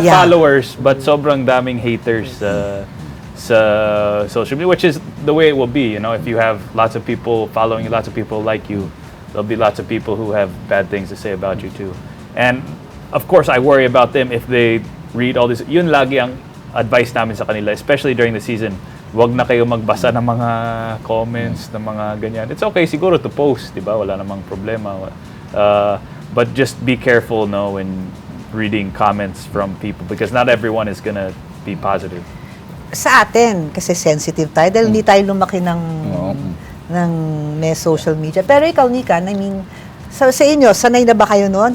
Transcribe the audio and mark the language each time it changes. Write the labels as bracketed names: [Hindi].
[English] followers but [Filipino] sobrang daming [English] haters sa social media, which is the way it will be, you know, if you have lots of people following you, lots of people like you, there'll be lots of people who have bad things to say about you too. And of course, I worry about them if they read all this. [Filipino] Yun lagi ang advice namin sa kanila, [English] especially during the season. [Filipino] Wag na kayo magbasa ng mga comments, ng mga ganyan. [English] It's okay [Filipino] siguro to post, di ba? Wala namang problema. [English] But just be careful, no, when reading comments from people because not everyone is gonna be positive. [Filipino] Sa atin, kasi sensitive tayo, dahil hindi tayo lumaki ng may social media. Pero ikaw, Nika, [English] I mean, [Filipino] sa inyo, sanay na ba kayo noon?